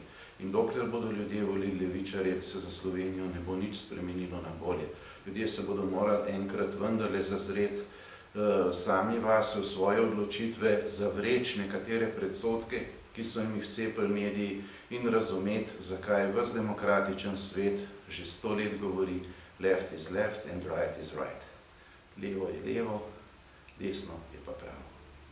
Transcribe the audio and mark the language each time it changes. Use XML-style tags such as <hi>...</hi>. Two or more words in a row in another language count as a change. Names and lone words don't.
<sl>In dokler bodo ljudje volili levičarje, se za Slovenijo ne bo nič spremenilo na bolje. Ljudje se bodo morali enkrat vendarle zazreti sami vase v svoje odločitve, zavreči nekatere predsodke, ki so jim jih vcepili mediji, in razumeti, zakaj ves demokratičen svet že 100 let govori</sl> <en>left is left and right is right.</en> <sl>Levo je levo, desno je pa pravo.</sl>